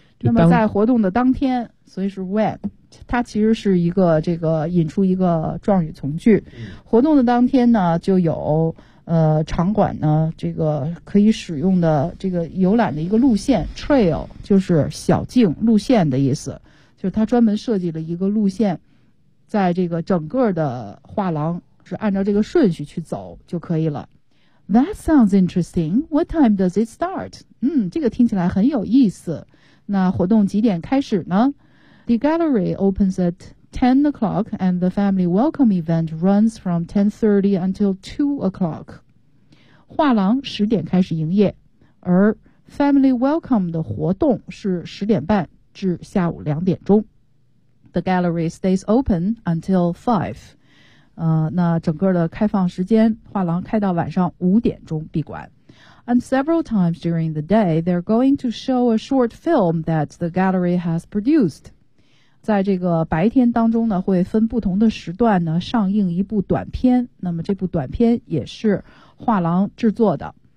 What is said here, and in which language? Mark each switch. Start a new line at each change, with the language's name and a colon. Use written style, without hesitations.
Chinese: 那么在活动的当天，所以是 when， 它其实是一个这个引出一个状语从句。活动的当天呢，就有场馆呢这个可以使用的这个游览的一个路线 trail 就是小径路线的意思，就是它专门设计了一个路线，在这个整个的画廊是按照这个顺序去走就可以了。
English: That sounds interesting. What time does it start?
Chinese: 嗯，这个听起来很有意思。那活动几点开始呢？
English: The gallery opens at 10 o'clock, and the family welcome event runs from 10:30 until 2 o'clock.
Chinese: 画廊十点开始营业，而 family welcome 的活动是十点半至下午两点钟。
English: The gallery stays open until 5.
Chinese: 那整个的开放时间，画廊开到晚上五点钟闭馆。
English: And several times during the day, they're going to show a short film that the gallery has produced.
Chinese: 在这个白天当中呢，会分不同的时段呢上映一部短片，那么这部短片也是画廊制作的。